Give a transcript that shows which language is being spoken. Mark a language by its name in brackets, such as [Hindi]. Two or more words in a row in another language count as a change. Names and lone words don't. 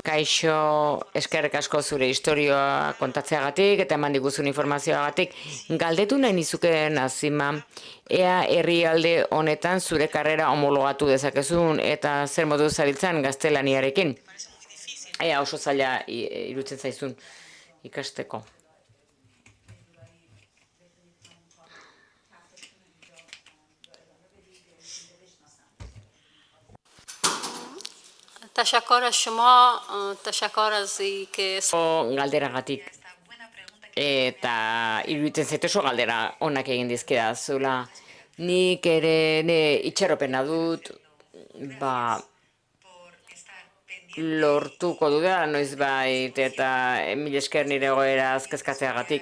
[Basque] Kaixo, eskerrik asko zure historioa kontatzeagatik eta eman diguzun informazioagatik. Galdetu nahi nizuke Nazima, ea herrialde honetan zure karrera homologatu dezakezun eta zer modu zabiltzan gaztelaniarekin. Ea oso zaila irutzen zaizun ikasteko. [Persian] تشکر از شما تشکر از اینکه [Basque] galderagatik eta iruditzen zait oso galdera onak egin dizkidazula. Nik ere itxaropena dut lortuko dudala noizbait eta mil esker nire egoeraz kezkatzeagatik.